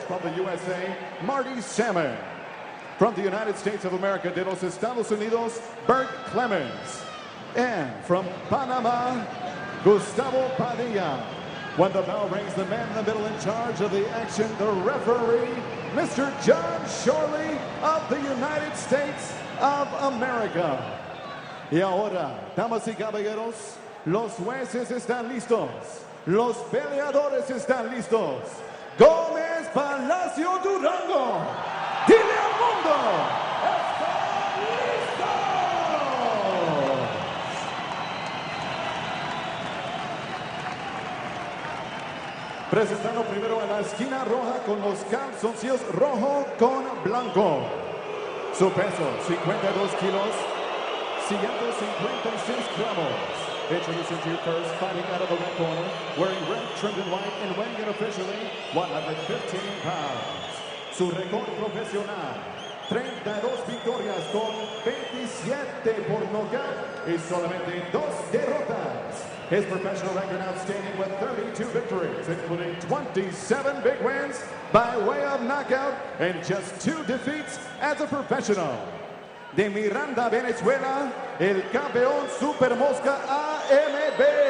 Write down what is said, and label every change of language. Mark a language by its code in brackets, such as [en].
[en] From the USA, Marty Salmon. From the United States of America, [es] de los Estados Unidos, [en] Bert Clemens. And from Panama, Gustavo Padilla. When the bell rings, the man in the middle in charge of the action, the referee, Mr. John Shorley of the United States of America. [es] Y ahora, damas y caballeros, los jueces están listos. Los peleadores están listos. Gómez Palacio Durango. Dile al mundo. ¡Está listo! Presentando primero en la esquina roja con los calzoncillos rojo con blanco. Su peso, 52 kilos, 156 gramos. [en] Introducing to you first, fighting out of the red corner, wearing red, trimmed in white, and weighing in officially 115 pounds. [es] Su récord profesional, 32 victorias con 27 por nocaut y solamente 2 derrotas. [en] His professional record outstanding with 32 victories, including 27 big wins by way of knockout and just 2 defeats as a professional. [es] De Miranda, Venezuela, el campeón Super Mosca AMB.